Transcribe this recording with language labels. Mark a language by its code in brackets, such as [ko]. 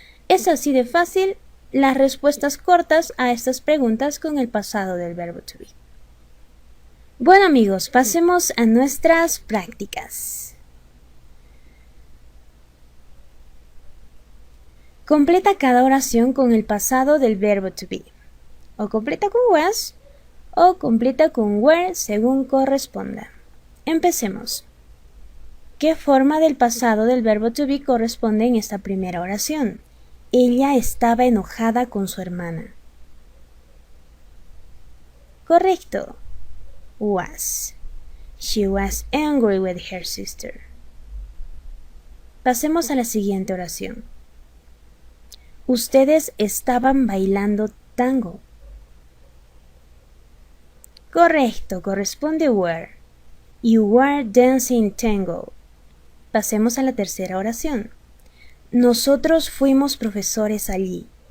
[es] Es así de fácil las respuestas cortas a estas preguntas con el pasado del verbo to be. Bueno amigos, pasemos a nuestras prácticas. Completa cada oración con el pasado del verbo to be. O completa con was o completa con were según corresponda. Empecemos. ¿Qué forma del pasado del verbo to be corresponde en esta primera oración? Ella estaba enojada con su hermana. Correcto. Was. [en] She was angry with her sister. [es] Pasemos a la siguiente oración. Ustedes estaban bailando tango. Correcto, corresponde were. [en] You were dancing tango. [es] Pasemos a la tercera oración. Nosotros fuimos profesores allí.